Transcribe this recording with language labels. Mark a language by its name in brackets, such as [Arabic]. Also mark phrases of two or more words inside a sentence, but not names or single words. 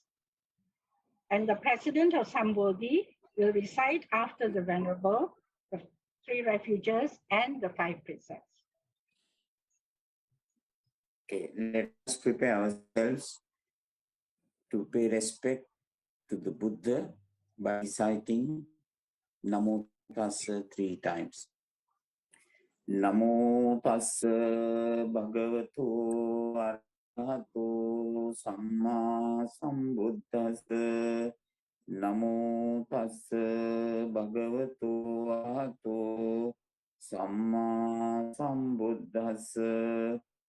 [English] And the president of Sambodhi will recite after the Venerable the 3 refuges and the 5 precepts. Okay, let us prepare ourselves to pay respect to the Buddha by reciting [Pali] Namo Tassa [English] 3 times. [Pali] Namo Tassa Bhagavato Arahato Samma Sambuddhassa. Namo Tassa Bhagavato Arahato Samma Sambuddhassa.